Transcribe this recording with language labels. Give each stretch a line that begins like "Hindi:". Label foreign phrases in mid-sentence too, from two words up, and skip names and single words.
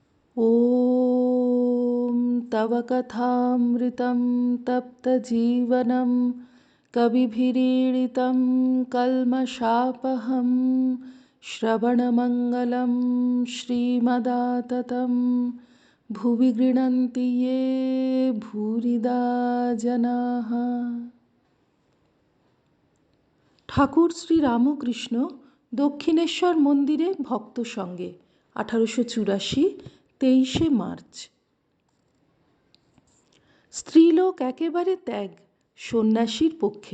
Sanskrit: ॐ तव कथामृतं तप्तजीवनं कविभिरीडितं कल्मषापहं श्रवणमङ्गलं श्रीमदाततं भुवि गृह्णन्ति ये भूरिदा जनाः।
Bangla: ঠাকুর শ্রী রামকৃষ্ণ দক্ষিণেশ্বর মন্দিরে ভক্ত সঙ্গে 1884 23শে মার্চ। স্ত্রীলোক একেবারে ত্যাগ সন্ন্যাসীর পক্ষে।